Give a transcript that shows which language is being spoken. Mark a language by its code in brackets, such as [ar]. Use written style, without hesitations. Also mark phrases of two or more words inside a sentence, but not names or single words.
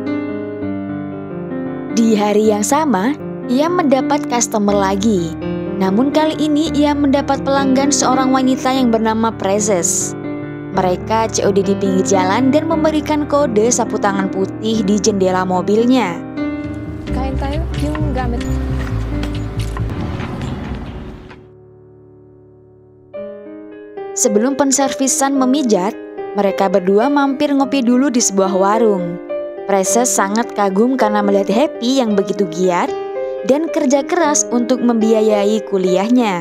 [id] Di hari yang sama, ia mendapat customer lagi. Namun kali ini ia mendapat pelanggan seorang wanita yang bernama Prezes. Mereka COD di pinggir jalan dan memberikan kode sapu tangan putih di jendela mobilnya. [tl] Kain tayo yung gamit. [id] Sebelum penservisan memijat, mereka berdua mampir ngopi dulu di sebuah warung. Prezes sangat kagum karena melihat Happy yang begitu giat dan kerja keras untuk membiayai kuliahnya.